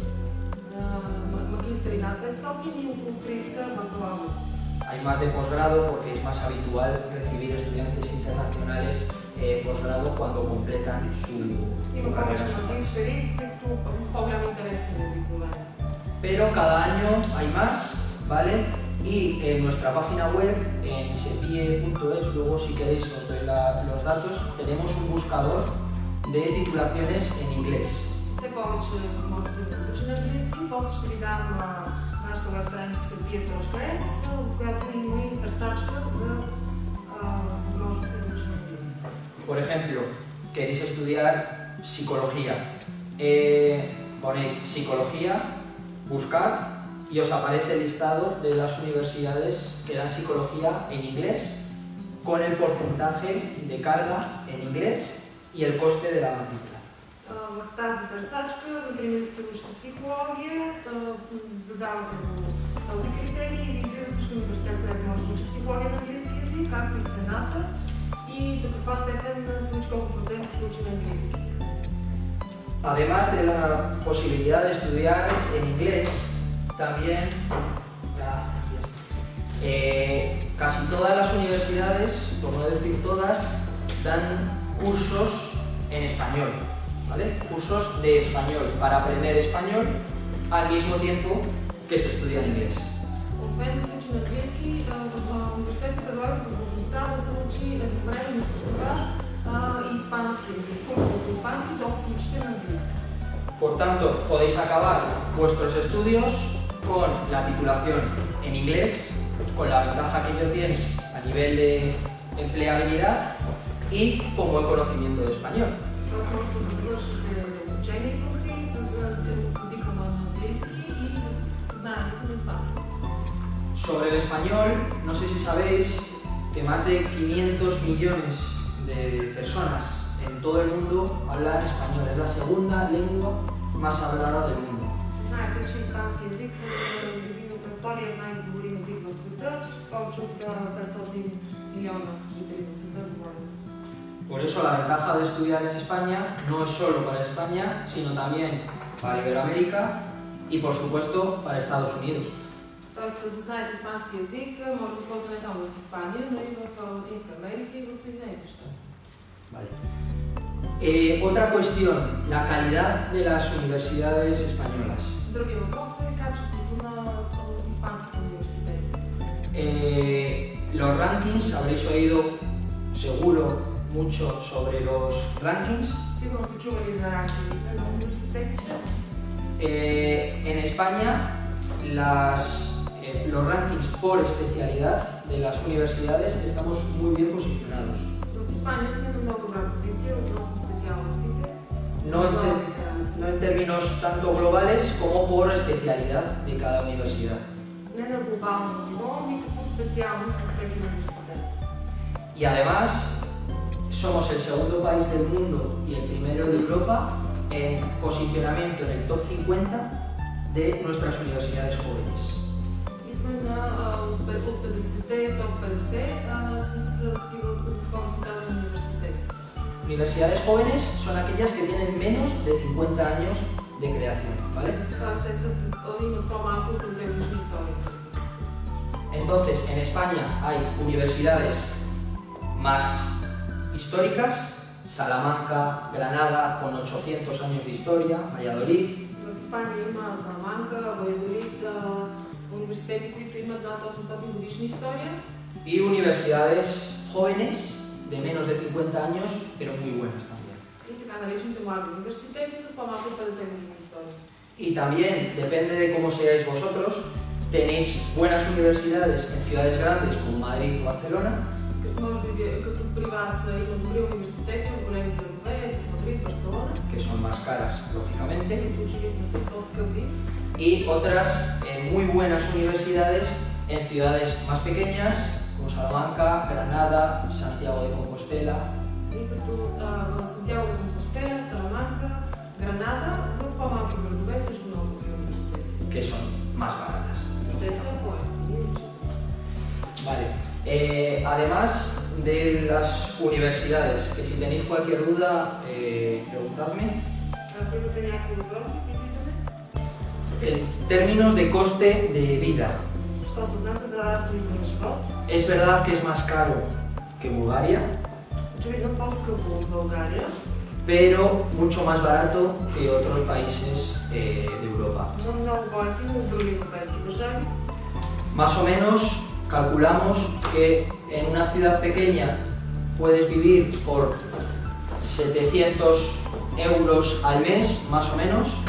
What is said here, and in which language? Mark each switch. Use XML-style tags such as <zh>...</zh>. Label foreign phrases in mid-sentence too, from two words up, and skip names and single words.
<bg>магистри над 500 и около 300 бакалавър.</bg> <es>Hay más de posgrado porque es más habitual recibir estudiantes internacionales posgrado cuando completan su</es> <bg>Има повече</bg> <es>carrera.</es> <bg>магистри, тъй като по-голям интерес е на обикновено.</bg> <es>Pero cada año hay más, ¿vale? Y en nuestra página web, en sepie.es, luego si queréis os doy los datos, tenemos un buscador de titulaciones en inglés.</es> <bg>Все повече възможности да се учи на английски. После ще ви дам нашата веб страница sepie.es, в която има и търсачка за възможности за учене на английски.</bg> <es>Por ejemplo, queréis estudiar psicología. Ponéis psicología, buscad y os aparece el listado de las universidades que dan psicología en inglés con el porcentaje de carga en inglés y el coste de la matrícula.</es> <bg>В тази търсачка, например, сте учите психология, задавате този критерий и визирате всички университети, където може да учи психология на английски език, както и цената и до каква степен се учи, колко процента се учи на английски.</bg> <es>además de la posibilidad de estudiar en inglés, también casi todas las universidades, por no decir todas, dan cursos en español, ¿vale? Cursos de español para aprender español al mismo tiempo que se estudia en inglés.</es> <bg>Освен да се учи на английски, в университетите предлагат възможността да се учи едновременно с това и испански език, курсове по испански, докато учите на английски.</bg> <es>Por tanto, podéis acabar vuestros estudios con la titulación en inglés, con la ventaja que ello tiene a nivel de empleabilidad y con buen conocimiento de español.</es> <bg>Тоест можете да завършите обучението си с диплома на английски и знаенето на испански.</bg> <es>Sobre el español, no sé si sabéis que más de 500 millones de personas en todo el mundo hablan español. Es la segunda lengua más hablada del mundo.</es> <bg>Знаете, че испански език е вторият най-говорим език в света. Повече от 500 милиона жители на света говорят.</bg> <es>Por eso la ventaja de estudiar en España no es solo para España, sino también para Iberoamérica y por supuesto para Estados Unidos.</es> <bg>Тоест да знаете испански език може да използва не само в Испания, но и в Латинска Америка и в Съединените щати.</bg> <es>Vale. Otra cuestión, la calidad de las universidades españolas.</es> <bg>Другия въпрос е качеството на испанските университети.</bg> <es>Los rankings, habréis oído seguro mucho sobre los rankings.</es> <bg>Сигурно сте чували за ранкингите на университетите.</bg> <es>En España, los rankings por especialidad de las universidades estamos muy bien posicionados.</es> <bg>В Испания сме на много добра позиция относно специалностите.</bg> <es>No en términos tanto globales como por especialidad de cada universidad.</es> <bg>Не на глобално ниво, нито по специалност във всеки университет.</bg> <es>Y además, somos el segundo país del mundo y el primero de Europa en posicionamiento en el top 50 de nuestras universidades jóvenes.</es> <bg>И сме от 50-те, топ 50 с такива скоро създадени университети.</bg> <es>Universidades jóvenes son aquellas que tienen menos de 50 años de creación, ¿vale?</es> <bg>Тоест те имат по-малко от 50-годишна история.</bg> <es>Entonces, en España hay universidades más históricas, Salamanca, Granada, con 800 años de historia, Valladolid.</es> <bg>В Испания има Саламанка, Валladolid, университети, които имат над 800 годишна история.</bg> <es>Y universidades jóvenes de menos de 50 años, pero muy buenas también.</es> <bg>И така наречените млади университети с по-малко от 50 годишна история.</bg> <es>Y también, depende de cómo seáis vosotros, tenéis buenas universidades en ciudades grandes como Madrid o Barcelona.</es> <bg>Като при вас има добри университети в големи градове, като Мадрид, Барселона,</bg> <es>que son más caras, lógicamente,</es> <bg>които очевидно са по-скъпи.</bg> <es>y otras muy buenas universidades en ciudades más pequeñas como Salamanca, Granada, Santiago de Compostela.</es> <bg>И като Сантьяго де Компостела, Саламанка, Гранада, в по-малки градове също много добри университети.</bg> <es>Que son más baratas.</es> <bg>Те са по-евтини.</bg> <es>Vale. Además de las universidades, que si tenéis cualquier duda, preguntadme.</es> <bg>Ако имате някакви въпроси, питайте.</bg> <es>En términos de coste de vida,</es> <bg>Що се отнася до разходите на живот?</bg> <es>es verdad que es más caro que Bulgaria,</es> <bg>Очевидно по-скъпо от България,</bg> <es>pero mucho más barato que otros países de Europa.</es> <bg>но много по-евтино от други европейски държави.</bg> <es>Más o menos calculamos que en una ciudad pequeña puedes vivir por 700 euros al mes, más o menos.</es>